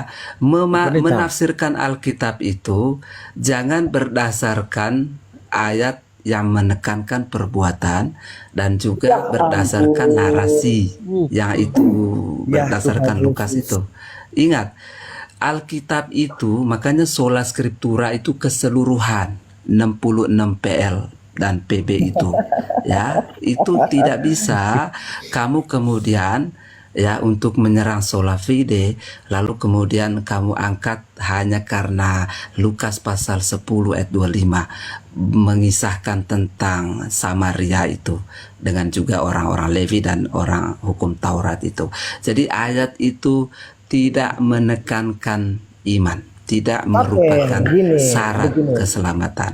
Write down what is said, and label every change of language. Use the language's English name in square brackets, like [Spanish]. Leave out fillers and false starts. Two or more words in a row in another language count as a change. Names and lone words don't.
[Indonesian] Menafsirkan Alkitab itu jangan berdasarkan ayat yang menekankan perbuatan dan juga berdasarkan narasi yang itu berdasarkan Lukas itu. Ingat, Alkitab itu makanya [Latin] sola scriptura [Indonesian] itu keseluruhan 66 PL dan PB itu, ya. Itu tidak bisa kamu kemudian ya untuk menyerang [Latin] sola fide [Indonesian] lalu kemudian kamu angkat hanya karena Lukas pasal 10 ayat 25 mengisahkan tentang Samaria itu dengan juga orang-orang Levi dan orang hukum Taurat itu. Jadi ayat itu tidak menekankan iman, tidak merupakan syarat keselamatan.